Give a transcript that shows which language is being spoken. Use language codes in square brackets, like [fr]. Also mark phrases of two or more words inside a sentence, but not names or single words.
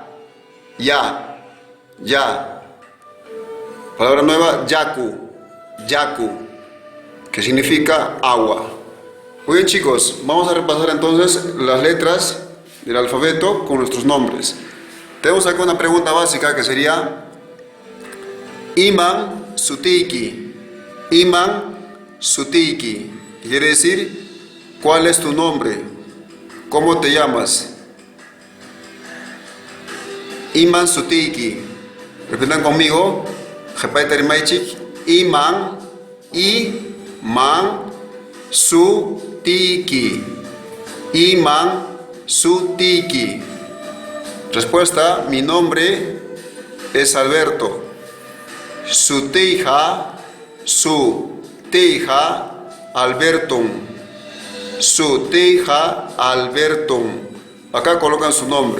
[es] Ya. Ya. Palabra nueva, yaku. Yaku, que significa agua. Muy bien, chicos, vamos a repasar entonces las letras del alfabeto con nuestros nombres. Tenemos acá una pregunta básica que sería [qu] Iman sutiki. Iman sutiki. [es] Quiere decir, ¿cuál es tu nombre? ¿Cómo te llamas? [qu] Iman sutiki. [es] Repitan conmigo. [qu] Iman sutiki. Iman sutiki. [es] Respuesta, mi nombre es Alberto. [qu] Sutija Alberton. Sutija Alberton. [es] Acá colocan su nombre.